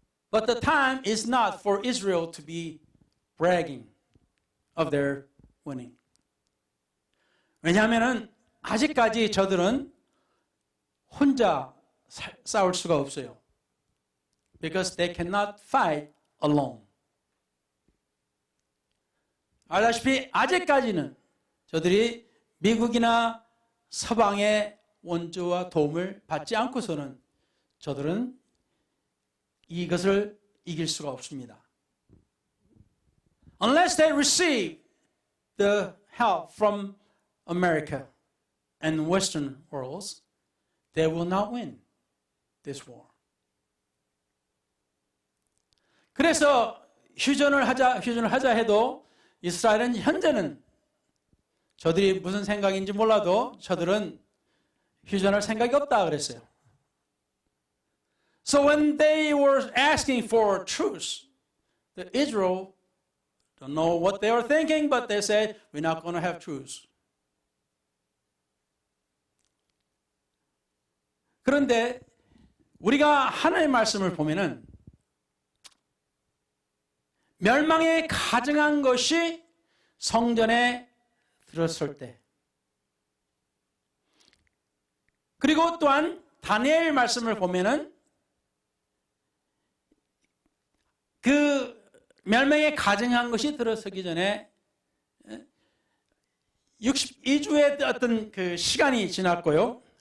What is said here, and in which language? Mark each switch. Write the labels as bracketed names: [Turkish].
[English] But the time is not for Israel to be bragging of their winning. [Korean] 왜냐하면 아직까지 저들은 혼자 싸울 수가 없어요. [English] Because they cannot fight alone. [Korean] 알다시피 아직까지는 저들이 미국이나 서방의 원조와 도움을 받지 않고서는 저들은 이것을 이길 수가 없습니다. [English] Unless they receive the help from America and Western worlds, they will not win this war. [Korean] 그래서 휴전을 하자 해도 이스라엘은 현재는 저들이 무슨 생각인지 몰라도 저들은 휴전할 생각이 없다 그랬어요. [English] So when they were asking for truce, the Israel don't know what they were thinking, but they said, we're not going to have truce. [Korean] 그런데 우리가 하나님의 말씀을 보면은 멸망에 가증한 것이 성전에 들었을 때, 그리고 또한 다니엘 말씀을 보면은 그 멸망에 가증한 것이 들어서기 전에 62주의 어떤 그 시간이 지났고요.